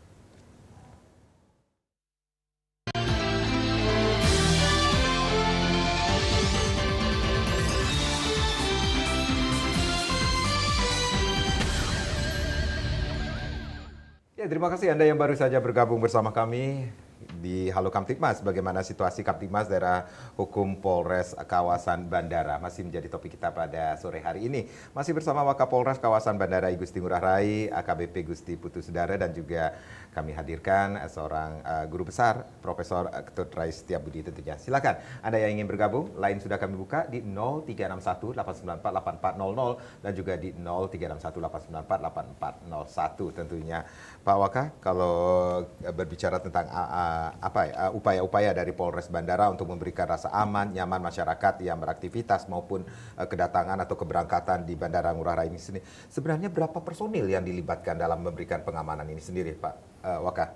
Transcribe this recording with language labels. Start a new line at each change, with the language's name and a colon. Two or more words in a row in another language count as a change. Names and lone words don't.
Indonesian: Ya, terima kasih Anda yang baru saja bergabung bersama kami di Halo Kamtibmas. Bagaimana situasi Kamtibmas Daerah Hukum Polres Kawasan Bandara masih menjadi topik kita pada sore hari ini. Masih bersama Wakapolres Kawasan Bandara I Gusti Ngurah Rai, AKBP Gusti Putu Sudara, dan juga kami hadirkan seorang guru besar, Profesor Ketut Rai Setiabudi tentunya. Silakan Anda yang ingin bergabung, lain sudah kami buka di 0361 894 8400 dan juga di 0361 894 8401 tentunya. Pak Waka, kalau berbicara tentang upaya-upaya dari Polres Bandara untuk memberikan rasa aman, nyaman masyarakat yang beraktivitas maupun kedatangan atau keberangkatan di Bandara Ngurah Rai ini sendiri, sebenarnya berapa personil yang dilibatkan dalam memberikan pengamanan ini sendiri, Pak Waka?